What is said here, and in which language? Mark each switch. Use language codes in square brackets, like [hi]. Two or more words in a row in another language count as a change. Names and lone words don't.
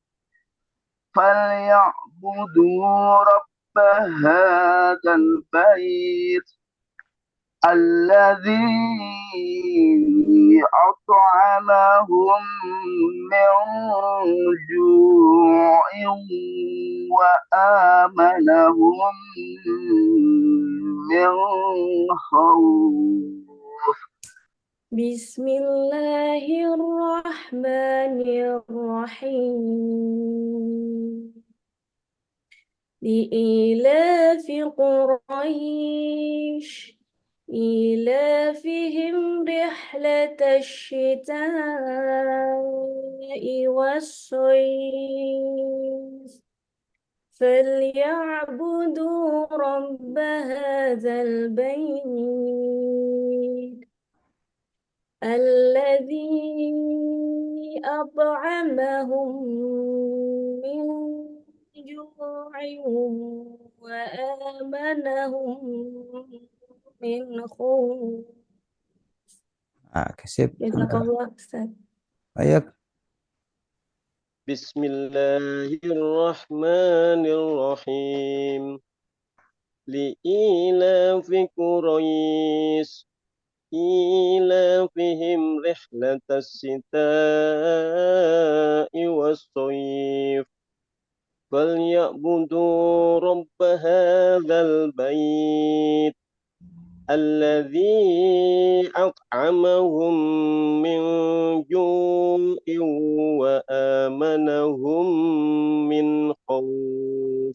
[ar] فليعبدوا رب هذا البيت الذي أطعمهم من جوع وآمنهم من خوف. بسم الله الرحمن الرحيم. لإيلاف قريش إيلافهم رحلة الشتاء والصيف فليعبدوا رب هذا البيت الذي أطعمهم من جوع وآمنهم من خوف. [id] Sip. Baik. [ar] بسم الله الرحمن الرحيم. لإيلاف قريش إيلافهم رحلة الشتاء والصيف فليعبدوا رب هذا البيت الذي أطعمهم من جوع وآمنهم من خوف.